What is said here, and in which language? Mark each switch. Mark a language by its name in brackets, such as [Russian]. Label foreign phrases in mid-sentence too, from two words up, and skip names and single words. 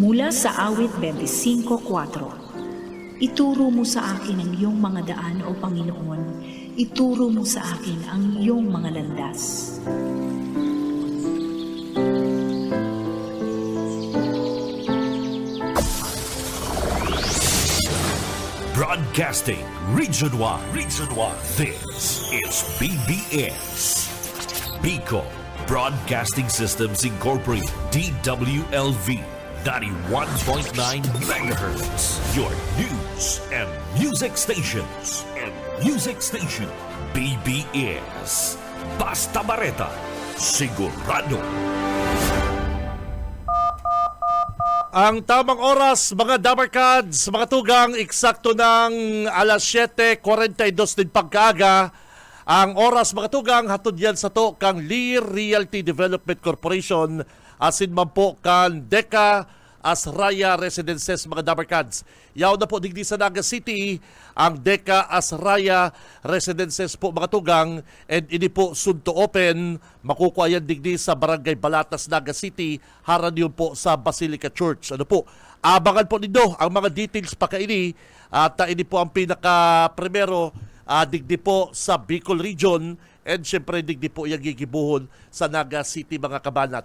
[Filipino] sa awit 25:4. Ituro mo sa akin ang iyong mga daan, O Panginoon. Ituro mo sa akin ang iyong mga landas. [English] Broadcasting Region 1. This is BBS. Bicol Broadcasting Systems Incorporated. DWLV 91.9 megahertz. Your news and music stations. BBS. Basta Bareta. Sigurado. [Bikol] Ang tamang oras, mga Dabarkads, mga tugang, eksakto ng alas 7:42 din pagkaaga. Ang oras, mga tugang, hatod yan sa to kang Lear Realty Development Corporation, asin man po kan Deca Asraya Residences, mga Dabarkads. Yaw na po digdi sa Naga City ang Deca Asraya Residences po, mga tugang, and ini po [English] soon to open. [Bikol] Makukuha yan digdi sa Barangay Balatas, Naga City, haran yun po sa Basilica Church. Ano po, abangan po nindo ang mga details pa kaini, at ini po ang pinaka-primero digdi po sa Bicol Region, and syempre digdi po yung gigibuhon sa Naga City, mga kabanat.